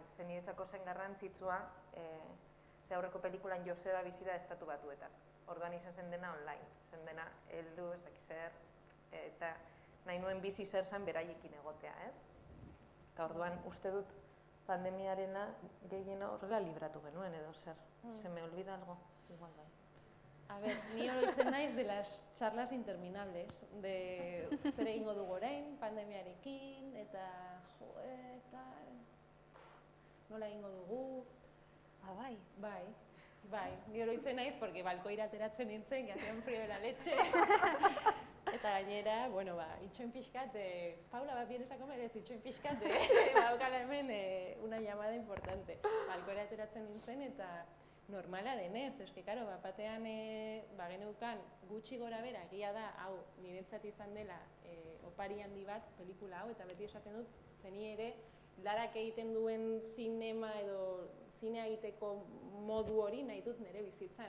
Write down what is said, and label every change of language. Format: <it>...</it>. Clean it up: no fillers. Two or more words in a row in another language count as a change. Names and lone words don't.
<eu>Zeniretzako zen garrantzitsua, ze aurreko pelikulan Joseba bizi da Estatu Batuetan. Orduan izan zen dena online, zen dena heldu, ez dakiz zer, eta nahi nuen bizi zer zen beraiekin egotea, ez? Eta orduan uste dut pandemiarena gehiena horrela libratu genuen edo zer.</eu> <es>Se me olvida algo? Igual bai. A ver,</es> <eu>ni oroitzen naiz</eu> <es>de las charlas interminables, de</es> <eu>zer egingo dugu orain, pandemiarekin, eta nola egingo dugu. Bai, ni oroitzen naiz, porque balkoira ateratzen nintzen,</eu> <es>que hacía un frío de la leche.</es> <eu>Eta gainera, bueno, itxoin pixkat,</eu> <es>Paula, vienes a comer,</es> <eu>ez itxoin pixkat, badaukala hemen</eu> <es>una llamada importante.</es> <eu>Balkoira ateratzen nintzen, eta normala denez, eske, karo, batean geneukan gutxi gora bera, egia da, hau, niretzat izan dela opari handi bat, pelikula hau, eta beti esaten dut, zeni ere, larak egiten duen zinema edo zinea egiteko modu hori nahi dut nire bizitzan.</eu>